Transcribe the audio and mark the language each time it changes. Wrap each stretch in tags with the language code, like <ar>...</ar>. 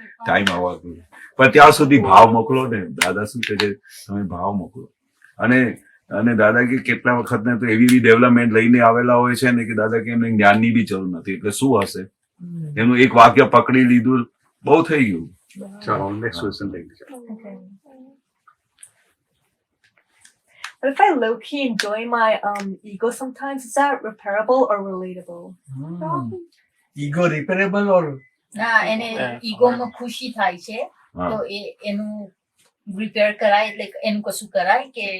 <gu>Time આવવા જોઈએ પણ ત્યાં સુધી ભાવ મોકલો ને દાદા શું કહે છે તમે ભાવ મોકલો અને અને દાદા કે કેટલા વખત ને તો એવી બી ડેવલપમેન્ટ લઈને આવેલા હોય છે ને કે દાદા કે એમને જ્ઞાનની બી જરૂર નથી એટલે શું હશે એનું એક વાક્ય પકડી લીધું બહુ થઈ ગયું ચાલો નેક્સ્ટ ક્વેશ્ચન લઈ લઈએ</gu> <en>But if I low key enjoy my ego sometimes, is that repairable or relatable? ego repairable or</en> <gu>ના એને ઈગોમાં ખુશી થાય છે હા. તો એનું રિપેર કરાય એટલે એનું કશું કરાય કે</gu>